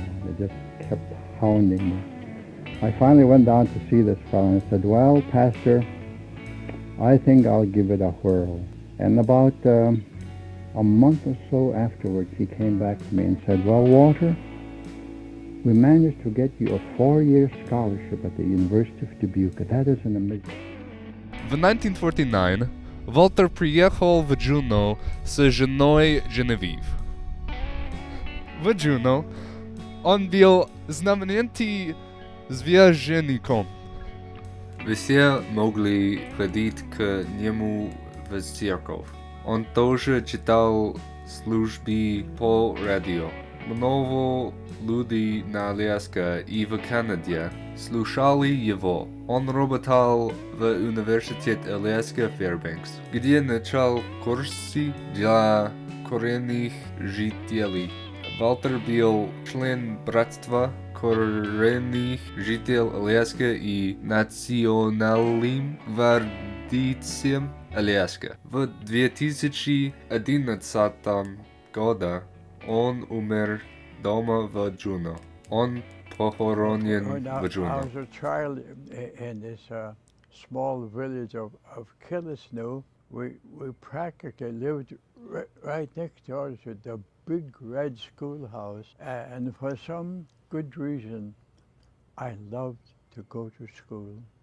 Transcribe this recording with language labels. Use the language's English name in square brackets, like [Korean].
[English] They just kept hounding me. I finally went down to see this fellow and I said, well, pastor, I think I'll give it a whirl. And about a month or so afterwards, he came back to me and said, well, Walter, we managed to get you a 4-year scholarship at the University of Dubuque. That is an amazing. [Russian] В 1949 Walter приехал в Juneau с женой Genevieve. В Juneau он был знаменитым священником. Все могли ходить к нему в церковь. Он тоже читал службы по радио. Много людей на Аляске и в Канаде слушали его. Он работал в университете Аляска Фэрбэнкс, где начал курсы для коренных жителей. Валтер был член братства коренних жителей Аляски и национальным гвардейцем Аляски. В 2011 году он умер дома в Джуно. Он похоронен [English] When [Russian] в [English] I [Russian] Джуно. [English] was a child in this small village of Killisnoo, we practically lived right next door to the big red schoolhouse. And for some good reason, I loved to go to school.